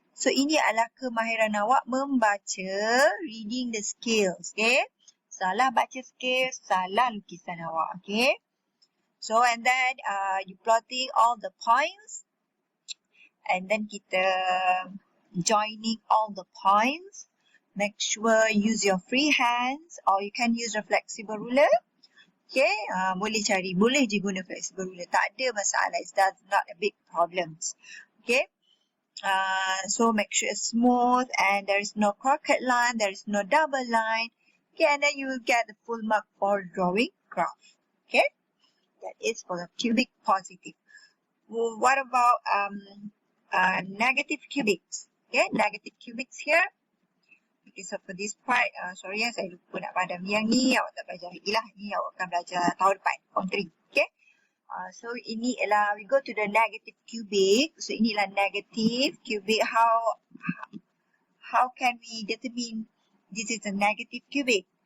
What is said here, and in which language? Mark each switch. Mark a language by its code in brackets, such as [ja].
[ms] So ini adalah kemahiran awak membaca, [en] reading the scales. [ms] Okay, salah baca scale, salah lukisan awak. [en] Okay, so and then you plotting all the points, and then kita joining all the points. Make sure use your free hands or you can use a flexible ruler. [ms] Okay, boleh je guna flexible ruler, tak ada masalah, [en] it's not a big problem. Okay, so make sure it's smooth and there is no crooked line, there is no double line. Okay, and then you will get the full mark for drawing graph. Okay, that is for the cubic positive. Well, what about negative cubics? Okay, negative cubics here. Okay, so for this part, sorry [ms] saya lupa nak padam yang ni, awak tak belajar lagi lah. Ni awak akan belajar tahun depan, form 3. Okay, so ini ialah, [en] we go to the negative cubic. [ms] So ini ialah negative cubic. [en] How can we determine this is a negative cubic?